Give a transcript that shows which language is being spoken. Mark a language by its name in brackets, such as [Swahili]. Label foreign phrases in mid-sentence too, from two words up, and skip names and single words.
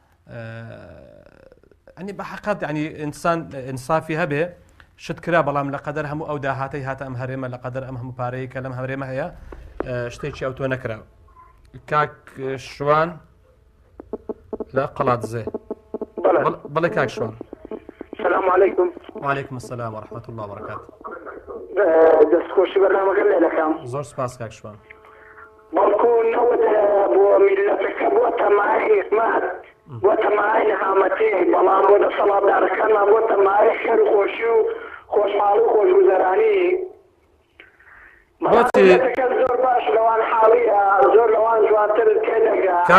[Central Kurdish] ئەنی بە حەقەت ینی ئینسافی هەبێ شت کرا بەڵام لە قەدەر هەموو ئەو داهاتەی هاتە ئەم هەرێمە لە قەدەر ئەم هەموو پارەیە کە لەم هەرێمە هەیە شتێکی ئەو تۆ نەکرا کاک شوان لە قەڵاتزێ بەڵێ کاک شوان [Arabic] السلام عليكم وعليكم السلام ورحمة الله وبركاته [Central Kurdish] دەستخۆشی بەرنامەکە لێ دەکەم زۆر سپاس کاک شوان بەڵکو نەوت بۆ میلەتەکە بۆتە مای حکمات بۆتە مای نەهامەتی بەڵام بۆ دەسەڵاتدارەکانمان بۆتە مای خێر و خۆشی و خۆشحاڵی و خۆشگوزەرانی مەلەتەکە زۆر باش لەوان حاڵیە زۆر لەوان جوانتر تێدەگا